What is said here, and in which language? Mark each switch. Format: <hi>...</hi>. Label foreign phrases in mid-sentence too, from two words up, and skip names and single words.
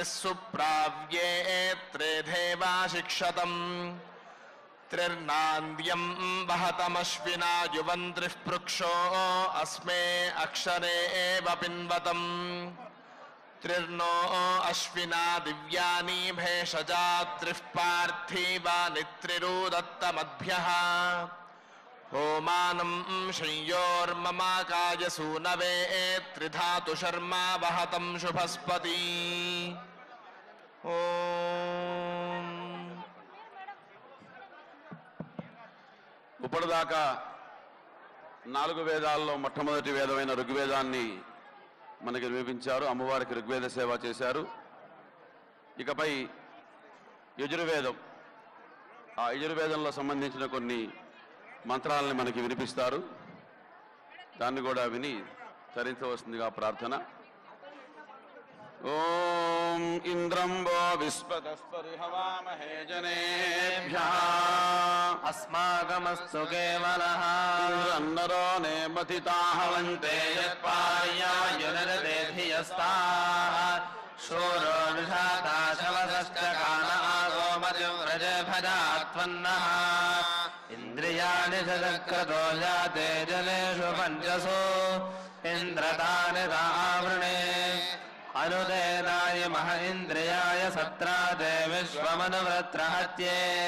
<sa>सुप्राव्ये त्रेधेवा शिक्षतम् त्रिर्नान्द्यं वहतमश्विना युवन्त्रिः पृक्षो अस्मे अक्षरे एव पिन्वतम् त्रिर्नो अश्विना दिव्यानि भेषजा त्रिः पार्थिवानि त्रिरुदत्तमद्भ्यः होमानं शय्योर्ममाकाय सूनवे त्रिधातु शर्मा वहतं शुभस्पति</sa> <te>ఇప్పటిదాకా 4 వేదాల్లో మొట్టమొదటి వేదమైన ఋగ్వేదాన్ని మనకి వినిపించారు. అమ్మవారికి ఋగ్వేద సేవ చేశారు. ఇకపై యజుర్వేదం, ఆ యజుర్వేదంలో సంబంధించిన కొన్ని మంత్రాలని మనకి వినిపిస్తారు. దాన్ని కూడా విని తరించవలసిందిగా ప్రార్థన.</te> <sa>ఓం ఇంద్రం వో విశ్వతస్పరిహవామహే జనేభ్యః अस्माकमस्तु केवलः ఇంద్రన్నరో నేమతితాహవంతే यत्पार्यायुर्देधियस्ताः शूरो निषाता शवसश्च कान आगोमतिव्रजभजात्वन्नः इन्द्रियाणि जगत्क्रतो जाते जनेषु पञ्चसु इन्द्रतानि तावृणे अनुदेनाय मह इन्द्रियाय सत्रादे विश्वमनुवृत्रहत्ये</sa>